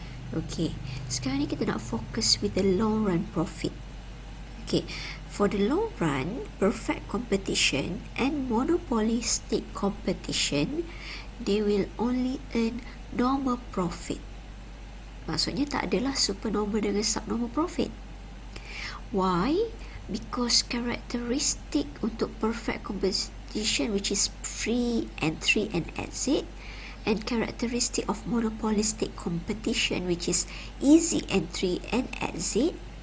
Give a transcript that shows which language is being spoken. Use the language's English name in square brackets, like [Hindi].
[Malay] Okay, sekarang ni kita nak fokus [English] with the long run profit. Okay, for the long run, perfect competition and monopolistic competition, they will only earn normal profit. [Malay] Maksudnya tak adalah supernormal dengan subnormal profit. [English] Why? Because characteristic [Malay] untuk [English] perfect competition, which is free entry and exit, and characteristic of monopolistic competition, which is easy entry and exit.